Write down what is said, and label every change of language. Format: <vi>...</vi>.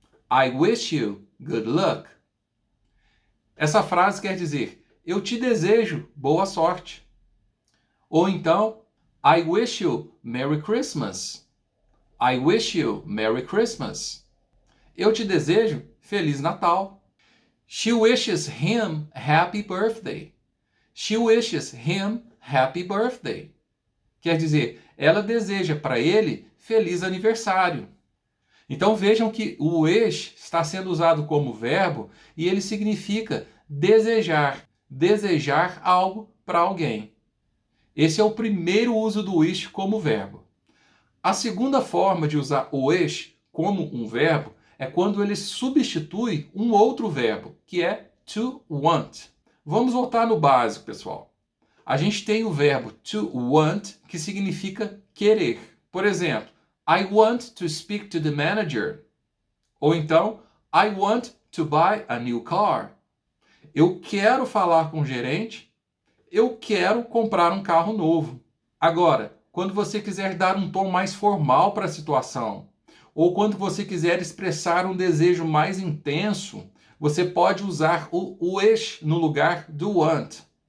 <en>I wish you good luck.</en> <pt>Essa frase quer dizer, eu te desejo boa sorte. Ou então,</pt> <en>I wish you Merry Christmas. I wish you Merry Christmas.</en> <pt>Eu te desejo Feliz Natal.</pt> <en>She wishes him happy birthday. She wishes him happy birthday.</en> <pt>Quer dizer, ela deseja para ele feliz aniversário. Então vejam que o wish está sendo usado como verbo e ele significa desejar, desejar algo para alguém. Esse é o primeiro uso do wish como verbo. A segunda forma de usar o wish como um verbo é quando ele substitui um outro verbo, que é to want. Vamos voltar no básico, pessoal. A gente tem o verbo to want, que significa querer. Por exemplo,</pt> <en>I want to speak to the manager.</en> <pt>Ou então,</pt> <en>I want to buy a new car.</en> <pt>Eu quero falar com o gerente. Eu quero comprar um carro novo. Agora, quando você quiser dar um tom mais formal para a situação, ou quando você quiser expressar um desejo mais intenso, você pode usar o wish no lugar do want.</pt>